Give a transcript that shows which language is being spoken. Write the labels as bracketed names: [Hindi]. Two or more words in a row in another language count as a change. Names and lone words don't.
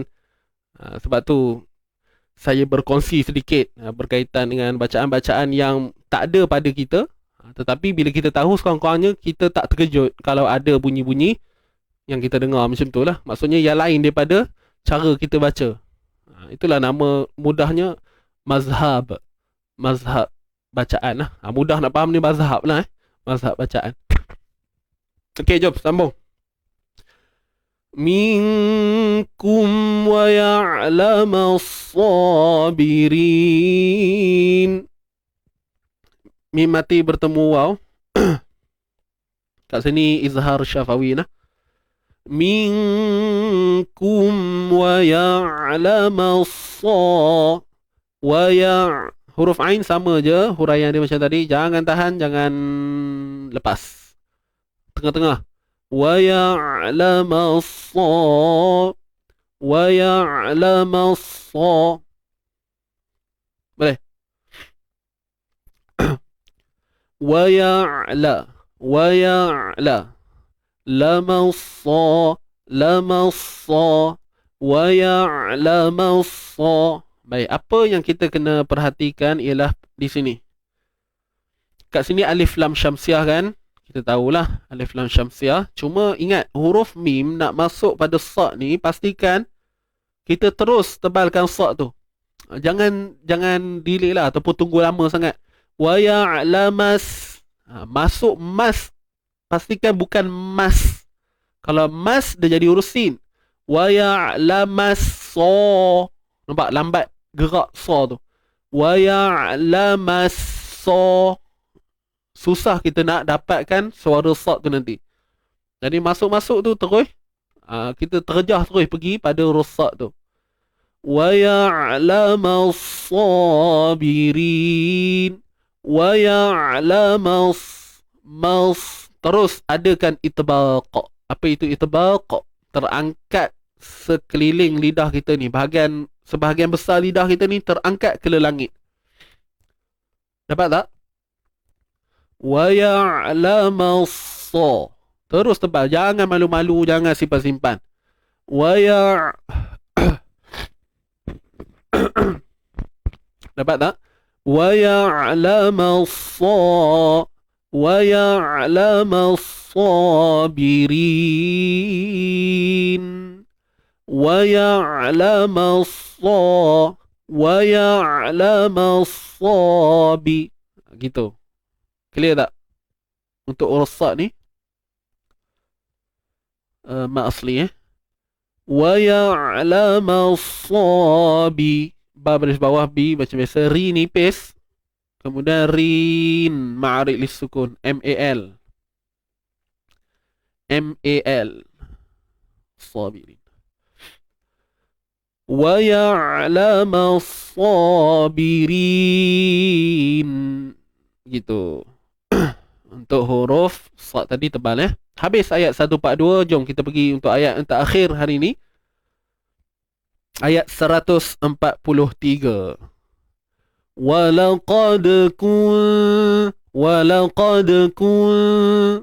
[Malay] Sebab tu saya berkongsi sedikit berkaitan dengan bacaan-bacaan yang tak ada pada kita, tetapi bila kita tahu, sekurang-kurangnya kita tak terkejut kalau ada bunyi-bunyi yang kita dengar macam tu lah. Maksudnya yang lain daripada cara kita baca. Itulah nama mudahnya mazhab bacaan lah. Mudah nak faham ni mazhab lah. Mazhab bacaan. Okey, jom sambung. [Arabic] منكم ويعلم الصابرين. [Malay] Mim mati bertemu waw. Kat sini izhar syafawi nah. [Arabic] منكم ويعلم الص وي'. [Malay] Huruf Ain sama je, huraian dia macam tadi. Jangan tahan, jangan lepas. Tengah-tengah. [Arabic] ويعلم الص. ويعلم الص. Boleh? ويعل. ويعل. لم الص. لم الص. ويعلم الص. [Malay] Baik, apa yang kita kena perhatikan ialah di sini. Kat sini alif lam syamsiah kan? Kita tahulah alif lam syamsiah. Cuma ingat, huruf mim nak masuk pada sa ni, pastikan kita terus tebalkan sa tu. Jangan delay lah ataupun tunggu lama sangat. [Arabic] ويعلم. [Malay] Masuk mas. Pastikan bukan mas. Kalau mas dia jadi huruf sin. [Arabic] ويعلم الص. [Malay] Nampak lambat gerak sa tu. [Arabic] ويعلم الص. [Malay] Susah kita nak dapatkan suara sa tu nanti. Jadi masuk-masuk tu terus kita terjah terus pergi pada rusak tu. [Arabic] ويعلم الصابرين. Wa ya'lamas [Malay] terus adakan itbaq. Apa itu itbaq? Terangkat sekeliling lidah kita ni. Sebahagian besar lidah kita ni terangkat ke langit. Dapat tak? [Arabic] ويعلم الص. [Malay] Terus tebal. Jangan malu-malu, jangan simpan-simpan. Wa dapat tak? [Arabic] ويعلم الص. ويعلم الصابرين. ويعلم الص. ويعلم الصاب. Gitu. [Malay] Clear tak? Untuk ursak ni ma asli [Arabic] wa ya'lamas sabi. [Malay] Ba baris bawah bi macam biasa. Ri nipis. Kemudian rin ma'arik lis sukun. M-A-L. Sabirin. [Arabic] ويعلم الصابرين. [Malay] Gitu. Untuk huruf sad tadi tebal Habis ayat 142. Jom kita pergi untuk ayat yang terakhir hari ini. [Arabic] Ayat 143. ولقد كن.